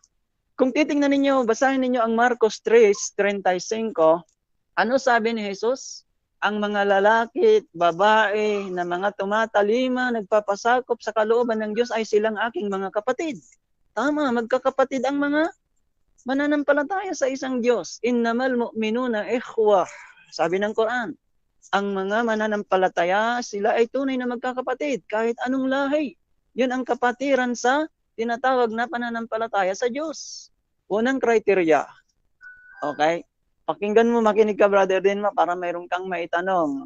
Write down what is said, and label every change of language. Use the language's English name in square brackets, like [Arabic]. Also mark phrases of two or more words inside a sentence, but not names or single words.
[Filipino] Kung titingnan ninyo, basahin ninyo ang Marcos 3:35, ano sabi ni Jesus? Ang mga lalaki, babae, na mga tumatalima, nagpapasakop sa kalooban ng Diyos ay silang aking mga kapatid. Tama, magkakapatid ang mga mananampalataya sa isang Diyos. [Arabic] إنما المؤمنون إخوة. [Filipino] Sabi ng Quran, ang mga mananampalataya, sila ay tunay na magkakapatid, kahit anong lahi. Yun ang kapatiran sa tinatawag na pananampalataya sa Diyos. Unang kriteria. Okay? Pakinggan mo, makinig ka, Brother Denma, para mayroon kang maitanong.